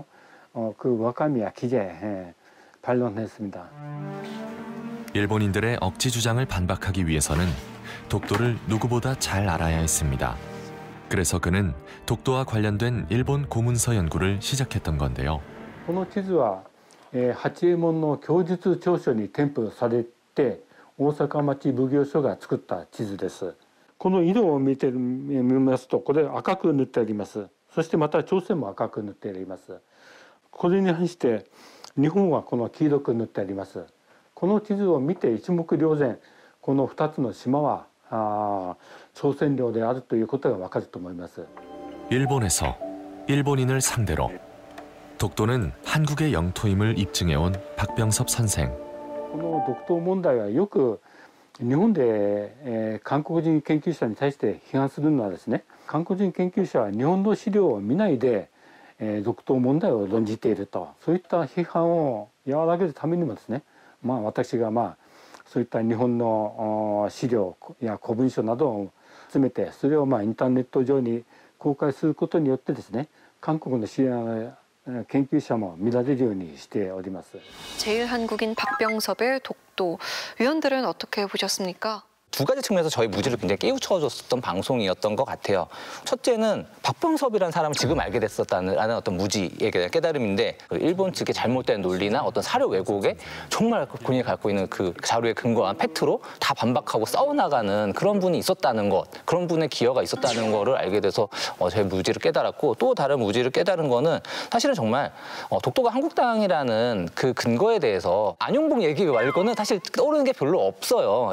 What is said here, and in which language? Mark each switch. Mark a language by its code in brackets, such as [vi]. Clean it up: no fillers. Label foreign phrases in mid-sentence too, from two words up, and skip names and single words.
[ko] 그 와카미야 기자에 반론했습니다. 일본인들의 억지 주장을 반박하기 위해서는 독도를 누구보다 잘 알아야 했습니다. 그래서 그는 독도와 관련된 일본 고문서 연구를 시작했던 건데요. [ja] この地図は八右衛門の供述調書に添付されて大阪町奉行所が作った地図です。この色を見ますとこれ赤く塗ってあります。そしてまた朝鮮も赤く塗ってあります。これに反して日本はこの黄色く塗ってあります。この地図を見て一目瞭然この2つの島は朝鮮領であるということがわかると思います。 [ko] 일본에서 일본인을 상대로 독도는 한국의 영토임을 입증해온 박병섭 선생. [ja] この独島問題はよく日本で韓国人研究者に対して批判するのはですね、韓国人研究者は日本の資料を見ないで独島問題を論じていると、そういった批判を和らげるためにもですね、私がそういった日本の資料や古文書などを集めてそれをインターネット上に公開することによってですね、韓国の研究者も見られるようにしております。 [ko] 제1한국인 박병섭의 독도. 위원들은 어떻게 보셨습니까? 두 가지 측면에서 저희 무지를 굉장히 깨우쳐줬었던 방송이었던 것 같아요. 첫째는 박병섭이라는 사람을 지금 알게 됐었다는 어떤 무지에 대한 깨달음인데 일본 측의 잘못된 논리나 어떤 사료 왜곡에 정말 본인이 갖고 있는 그 자료에 근거한 팩트로 다 반박하고 싸워나가는 그런 분이 있었다는 것, 그런 분의 기여가 있었다는 거를 알게 돼서 저희 무지를 깨달았고, 또 다른 무지를 깨달은 거는 사실은 정말 독도가 한국 땅이라는 그 근거에 대해서 안용복 얘기 말고는 사실 떠오르는 게 별로 없어요.